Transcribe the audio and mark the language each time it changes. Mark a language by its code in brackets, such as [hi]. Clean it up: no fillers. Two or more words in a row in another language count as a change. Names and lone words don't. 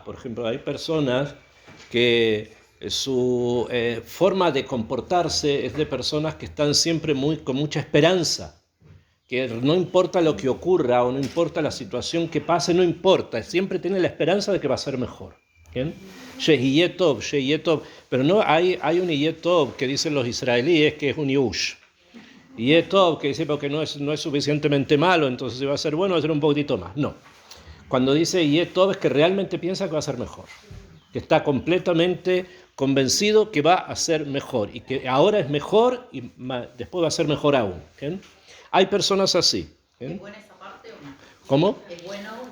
[es] Por ejemplo, hay personas que su forma de comportarse es de personas que están siempre con mucha esperanza, que no importa lo que ocurra o no importa la situación que pase, no importa, siempre tienen la esperanza de que va a ser mejor. ¿Bien? [he] שיהיה טוב, [es] pero no hay un [he] יהיה טוב [es] que dicen los israelíes que es un yush. [he] יהיה טוב [es] que dice porque no es suficientemente malo, entonces si va a ser bueno va a ser un poquitito más. No. Cuando dice [he] יהיה טוב [es] es que realmente piensa que va a ser mejor, que está completamente convencido que va a ser mejor y que ahora es mejor y después va a ser mejor aún. ¿Bien? Hay personas así. ¿Bien? ¿Es buena esa parte o no? ¿Cómo? ¿Es bueno?